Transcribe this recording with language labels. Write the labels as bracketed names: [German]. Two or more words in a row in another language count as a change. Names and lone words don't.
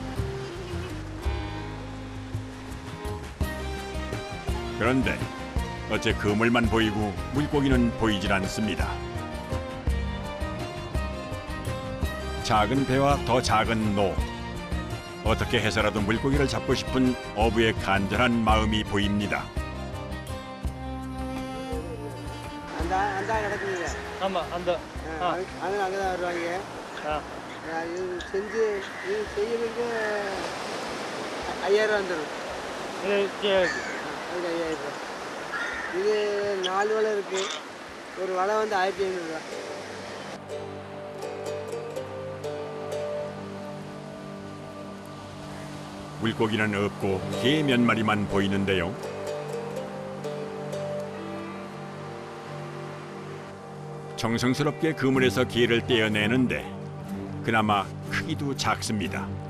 [Korean] 그런데 어째 그물만 보이고 물고기는 보이질 않습니다. 작은 배와 더 작은 노. 어떻게 해서라도 물고기를 잡고 싶은 어부의 간절한 마음이 보입니다. [Tamil] அந்த கிடக்குங்க. ஆமாம் அந்த அது அங்கே தான் வருவாங்க. இது செஞ்சு இது செய்யறதுக்கு 5000 வந்துடும். அதுக்கு 5000. இது 4 வலை இருக்கு. ஒரு வலை வந்து 1500. [Korean] 물고기는 없고 개 몇 마리만 보이는데요. 정성스럽게 그물에서 개를 떼어내는데 그나마 크기도 작습니다.